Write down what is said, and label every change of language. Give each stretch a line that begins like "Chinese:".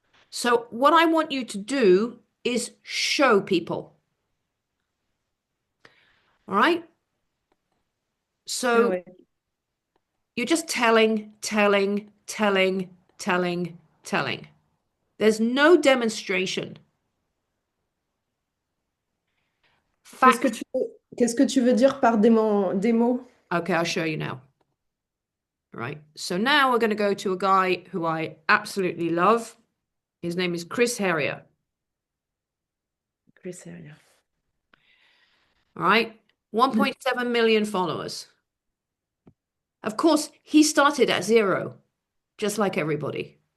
English: So, what I want you to do is show people. All right? Ah So,
French: ouais.
English: you're just telling, telling, telling, telling, telling. There's no demonstration. Fact.
French: Qu'est-ce que tu veux dire par des mots?
English: Okay, I'll show you now. Right. So now we're going to go to a guy who I absolutely love. His name is Chris Harrier.
French: Oui, c'est rien.
English: All right. 1.7 million followers. Of course, he started at zero, just like everybody.